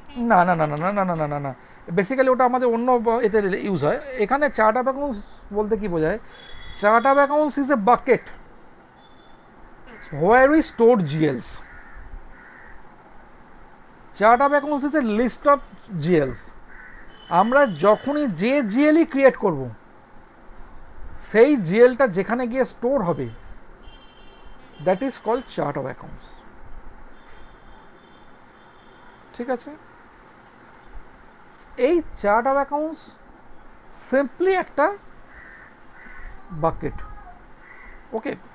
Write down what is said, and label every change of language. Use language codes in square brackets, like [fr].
[bn] না না না না না না না না না না, বেসিক্যালি ওটা আমাদের অন্য এতে ইউজ হয়। এখানে চার্ট অফ অ্যাকাউন্টস বলতে কি বোঝায়? [en] Chart of accounts is a bucket where we stored GLs. Chart of accounts is a list of GLs. [bn] আমরা যখনই যে জিএলই ক্রিয়েট করব, সেই জিএলটা যেখানে গিয়ে স্টোর হবে, [en] that is called chart of accounts, [bn] ঠিক আছে? এই চার্ট অফ অ্যাকাউন্টস সিম্পলি একটা বাকেট, ওকে?